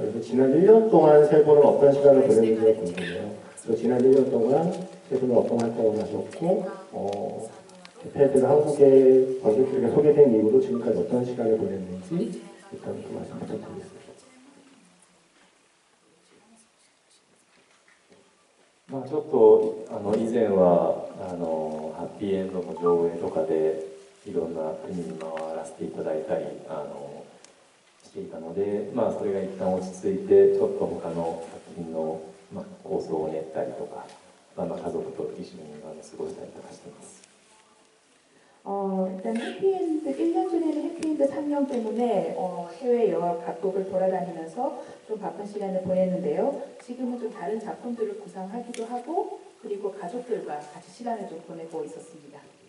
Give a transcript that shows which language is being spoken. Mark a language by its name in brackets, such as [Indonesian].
[Korean] 그래서 지난 1년 동안 세 분은 어떤 시간을 보냈는지가 궁금해요. 그래서 지난 1년 동안 세 분은 어떤 활동을 하셨고 해피엔드가 한국의 관객들에게 소개된 이후로 지금까지 어떤 시간을 보냈는지 일단 좀 말씀 부탁드리겠습니다. [Japanese] まあ、ちょっと以前はハッピーエンドの上映とかでいろんな国に回らせていただいたりしていたので、まあ、それが一旦落ち着いてちょっと他の作品の、構想を練ったりとか、家族と一緒に過ごしたりとかしています。 [Korean] 일단 해피엔드 1년 전에는 해피엔드 3년 때문에 해외 여러 각국을 돌아다니면서 좀 바쁜 시간을 보냈는데요. 지금은 좀 다른 작품들을 구상하기도 하고 그리고 가족들과 같이 시간을 좀 보내고 있었습니다.